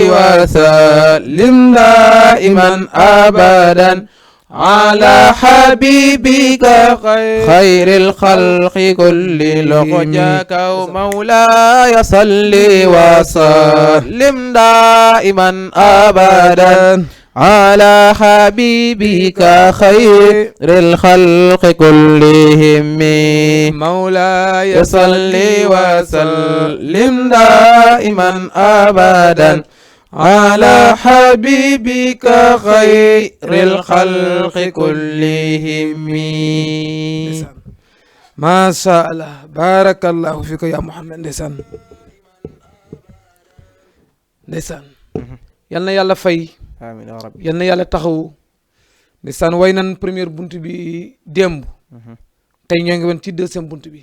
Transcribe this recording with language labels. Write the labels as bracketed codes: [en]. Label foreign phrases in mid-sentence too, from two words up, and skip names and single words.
[ar] وسلم دائما أبدا على حبيبك خير الخلق كل لخجاك مولاي صل وسلم دائما أبدا على حبيبك خير الخلق كلهم مولاي صل وسلم دائما أبدا على حبيبك خير الخلق كلهم. ما شاء الله بارك الله فيك يا Muhammad. [wo] ndeysaan yal na yàlla fay, [ar] آمين يا ربي. [wo] yal na yàlla taxawu. ndeysaan way nan première bunt bi démb, tey ñoo ngi woon ci deuxième bunt bi.